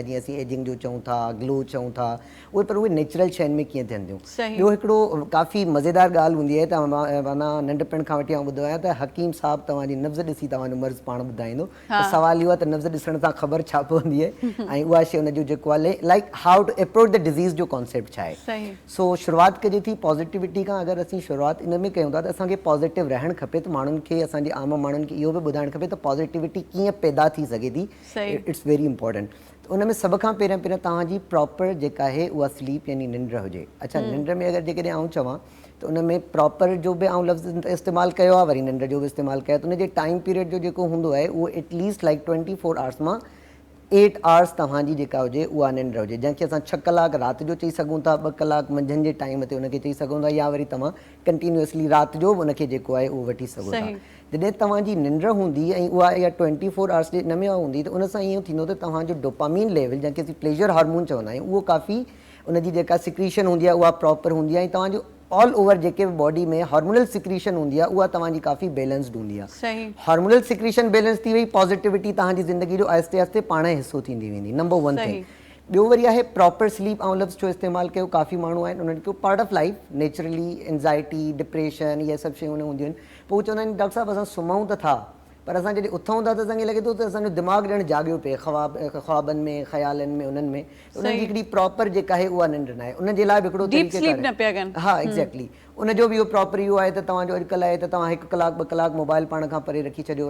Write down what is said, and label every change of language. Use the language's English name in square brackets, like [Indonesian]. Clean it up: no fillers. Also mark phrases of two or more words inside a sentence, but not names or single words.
[Sindhi] जीअं असीं एजिंग जो चऊं था, ग्लो चऊं था, उहे पर उहे नेचुरल शयुनि में कीअं थियनि थियूं। ॿियो हिकिड़ो काफ़ी मज़ेदार ॻाल्हि हूंदी आहे त माना नंढपण खां वठी आउं ॿुधो आहे त हकीम साहिबु तव्हांजी नब्ज़ ॾिसी तव्हांजो मर्ज़ पाण ॿुधाईंदो। त सवाल इहो आहे त नब्ज़ ॾिसण सां ख़बर छा पवंदी आहे ऐं उहा शइ हुनजो जेको आहे [English] like how to approach the disease [Sindhi] जो कॉन्सेप्ट छा आहे। सो शुरूआति कजे थी पॉज़िटिविटी खां। अगरि असीं शुरूआति इन में कयूं था त असांखे पॉज़िटिव रहणु खपे, त माण्हुनि खे, असांजे आम माण्हुनि खे इहो बि ॿुधाइणु खपे त पॉज़िटिविटी कीअं पैदा थी सघे थी। [English] It's very important. [Sindhi] उन में सभ खां पहिरियां तव्हांजी प्रॉपर जेका आहे उहा स्लीप यानी निंड हुजे। अच्छा, निंड में अगरि जेकॾहिं आउं चवां त उन में प्रॉपर जो बि आउं लफ़्ज़ इस्तेमालु कयो आहे, वरी निंड जो बि इस्तेमालु कयो, त उनजे [English] time period [Sindhi] जो जेको हूंदो आहे उहो [English] at least like 24 hours [Sindhi] मां [English] 8 hours [Sindhi] तव्हांजी जेका हुजे उहा निंड हुजे, जंहिंखे असां 6 कलाक राति जो चई सघूं था, 2 कलाक मंझंदि जे टाइम ते उनखे चई सघूं था, या वरी तव्हां कंटिन्यूअसली राति जो बि उनखे जेको आहे उहो वठी सघो था। जॾहिं तव्हांजी निंड हूंदी ऐं उहा इहा [English] 24 hours [Sindhi] जे इन में हूंदी त उन सां ईअं थींदो त तव्हांजो [English] dopamine level, [Sindhi] जंहिंखे असीं [English] pleasure hormone [Sindhi] चवंदा आहियूं, उहो काफ़ी उनजी जेका सिक्रीशन हूंदी आहे उहा प्रॉपर हूंदी आहे। ऐं तव्हांजो [English] all over [Sindhi] जेके बि बॉडी में [English] hormonal secretion [Sindhi] हूंदी आहे उहा तव्हांजी काफ़ी बैलेंस्ड हूंदी आहे। [English] hormonal secretion [Sindhi] बैलेंस थी वई, पॉज़िटिविटी तव्हांजी ज़िंदगी जो आहिस्ते आहिस्ते पाण हिसो थींदी वेंदी। [English] number 1 thing. [Sindhi] ॿियो वरी आहे [English] proper sleep. [Sindhi] ऐं लफ़्ज़ जो इस्तेमालु कयो, काफ़ी माण्हू आहिनि उन्हनि खे [English] part of life naturally anxiety, depression, [Sindhi] इहे सभु शयूं हूंदियूं आहिनि। पोइ चवंदा आहिनि डॉक्टर साहिबु असां सुम्हूं त था, पर असां जॾहिं उथूं था त असांखे लॻे थो त असांजो दिमाग़ु ॼण जाॻियो पिए ख़्वाबनि में, ख़्यालनि में, उन्हनि में। उन्हनि जी हिकिड़ी प्रॉपर जेका आहे उहा निंड न आहे। उनजे लाइ बि हिकिड़ो हा एक्ज़ैक्टली उनजो बि इहो प्रॉपर इहो आहे त तव्हांजो अॼुकल्ह आहे त तव्हां 1 कलाक 2 कलाक मोबाइल पाण खां परे रखी छॾियो।